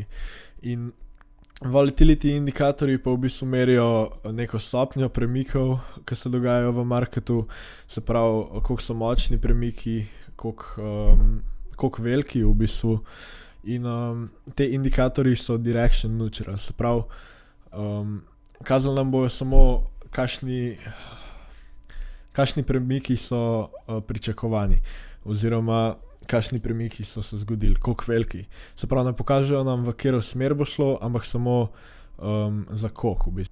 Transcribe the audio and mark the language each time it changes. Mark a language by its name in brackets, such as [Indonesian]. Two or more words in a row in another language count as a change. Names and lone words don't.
[Slovenian] In volatility indikatorji pa v bistvu merijo neko stopnjo premikov, ki se dogajajo v marketu, se pravi, koliko so močni premiki, koliko veliki v bistvu. In te indikatorji so [English] direction neutral, [Slovenian] se pravi, kazali nam bojo samo kakšni premiki so pričakovani, oziroma kakšni premiki so se zgodili, koliko veliki. Se pravi, ne pokažejo nam, v katero smer bo šlo, ampak samo za koliko v bistvu.